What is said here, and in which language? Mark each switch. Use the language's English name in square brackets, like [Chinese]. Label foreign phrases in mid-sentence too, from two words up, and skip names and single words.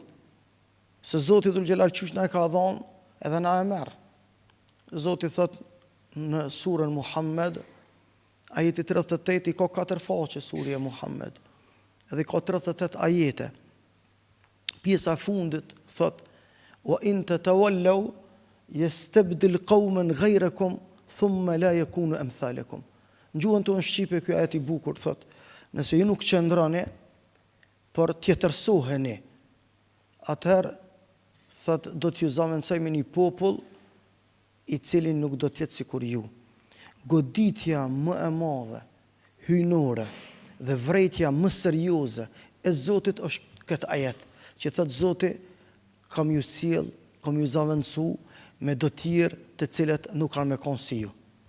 [Albanian] Se Zoti Dhul Xhelal qysh na e ka dhënë, edhe na e merr. Zoti thot në surën Muhammed, ajeti 38, i ka 4 faqe surja Muhammed, edhe ka 38 ajete. Pjesa e fundit thot: [Arabic] "وإن تتولوا يستبدل قوما غيركم ثم لا يكونوا أمثالكم." [Albanian] Në gjuhën tonë shqipe ky ajet i bukur thot: nëse ju nuk qëndroni, por tjetërsoheni, atëherë thot do t'ju zaventësojmë një popull i cili nuk do t'jetë sikur ju. Goditja më e madhe, hyjnore dhe vrejtja më serioze e Zotit është këtë ajet, që thot Zoti kam ju sjell, kam ju zaventësu me do tjerë të cilët nuk kanë me konë si ju.